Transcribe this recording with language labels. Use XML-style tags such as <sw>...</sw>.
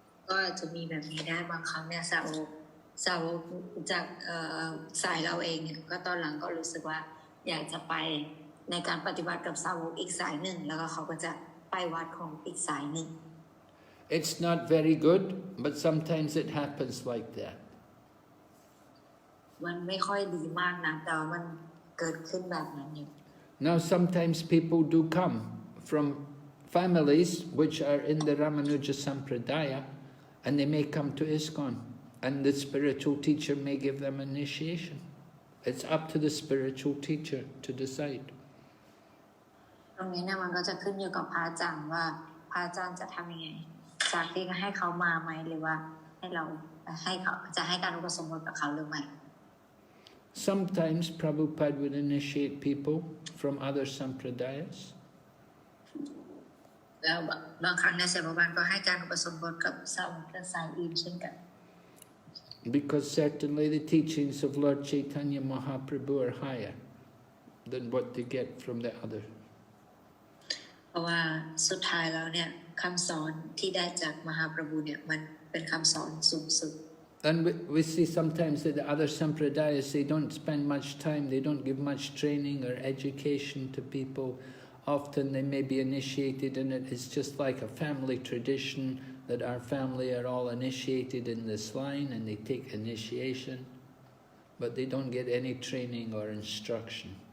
<th>ก็จะมีแบบนี้ได้บางครั้งเนี่ยสาวกจากสายเราเองเนี่ยก็ตอนหลังก็รู้สึกว่าอยากจะไปในการปฏิบัติกับสาวกอีกสายหนึ่งแล้วก็เขาก็จะไปวัดของอีกสายหนึ่ง</th> <en>It's not very good, but sometimes it happens like that.</en> <th>มันไม่ค่อยดีมากนะแต่ว่ามันเกิดขึ้นแบบนั้นอยู่</th> <en>Now sometimes people do come from families which are in the Ramanuja Sampradaya, and they may come to ISKCON, and the spiritual teacher may give them initiation. It's up to the spiritual teacher to decide.</en> <th>ตรงนี้เนี่ยมันก็จะขึ้นอยู่กับพระอาจารย์ว่าพระอาจารย์จะทำยังไงจากที่ให้เขามาไหมหรือว่าให้เราให้เขาจะให้การอุปสมบทกับเขาหรือไม่</th> <en>Sometimes Prabhupada would initiate people from other sampradayas.</en> <th>แล้วบางครั้งในเสนาบาลก็ให้การอุปสมบทกับสาวกสายอื่นเช่นกัน</th> <en>Because certainly the teachings of Lord Chaitanya Mahaprabhu are higher than what they get from the other.</en> <th>เพราะว่าสุดท้ายแล้วเนี่ยคำสอนที่ได้จากมหาประภูเนี่ยมันเป็นคำสอนสูงสุด</th> <en>And we see sometimes that the other sampradayas, they don't spend much time, they don't give much training or education to people. Often they may be initiated in it. It's just like a family tradition that our family are all initiated in this line and they take initiation, but they don't get any training or instruction.</en>